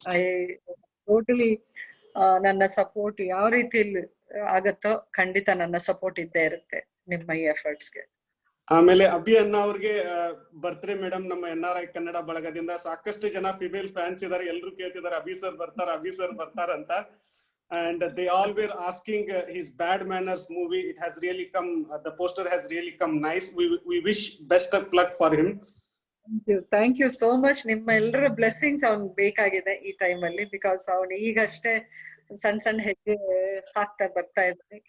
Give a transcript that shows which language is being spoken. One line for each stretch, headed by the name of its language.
English: I totally
Kannada: ನನ್ನ support ಯಾವ ರೀತಿಯಲ್ಲಿ ಆಗತ್ತೋ ಖಂಡಿತ ನನ್ನ ಸಪೋರ್ಟ್ ಇದ್ದೇ ಇರುತ್ತೆ ನಿಮ್ಮ ಈ ಎಫರ್ಟ್ಸ್ಗೆ. ಆಮೇಲೆ ಅಭಿ ಅಣ್ಣ ಅವ್ರಿಗೆ ಬರ್ತ್ಡೇ ಮೇಡಮ್, ನಮ್ಮ NRI ಕನ್ನಡ ಬಳಗದಿಂದ ಸಾಕಷ್ಟು ಜನ ಫಿಮೇಲ್ ಫ್ಯಾನ್ಸ್ ಇದಾರೆ. ಎಲ್ರು ಕೇಳ್ತಿದಾರೆ ಅಭಿ ಸರ್ ಬರ್ತಾರ ಅಂತ.
English: And they all were asking his Bad Manners movie. It has really come, the poster has really come nice. We wish best of luck for him. Thank you so much.
Kannada: ನಿಮ್ಮ ಎಲ್ಲರ blessings ಅವ್ನ್ ಬೇಕಾಗಿದೆ ಈ time ಅಲ್ಲಿ, because ಅವ್ನು ಈಗಷ್ಟೇ ಸಣ್ಣ ಹೆಜ್ಜೆ ಹಾಕ್ತಾ ಬರ್ತಾ ಇದ್ದಾನೆ.